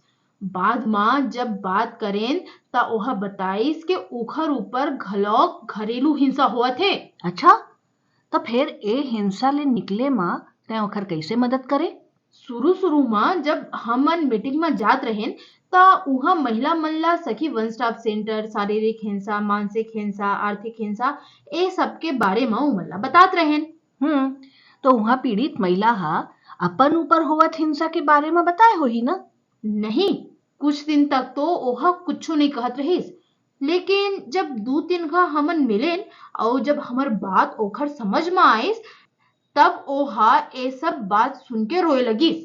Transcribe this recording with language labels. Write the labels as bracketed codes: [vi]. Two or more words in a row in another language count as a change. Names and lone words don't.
[hne] बाद में जब बात करें ता ओहा बताइस के ओखर ऊपर घलौक घरेलू हिंसा हुआ थे। अच्छा, तो फिर ए हिंसा ले निकले माँ तै ओखर कैसे मदद करे? शुरू में जब हमन मीटिंग में जात रहें ता उहा महिला मन ला सखी वन स्टॉप सेंटर, शारीरिक हिंसा, मानसिक हिंसा, आर्थिक हिंसा, ए सब के बारे में उमन ला बतात रहें। तो वहाँ पीड़ित महिला हा अपन ऊपर होवत हिंसा के बारे में बताए हो ही ना? नहीं, कुछ दिन तक तो ओहा कुछ नहीं कहत रहीस, लेकिन जब 2-3 घा हमन मिलेन और जब हमर बात ओखर समझ में आइस, तब ओहा ए सब बात सुन के रोए लगिस।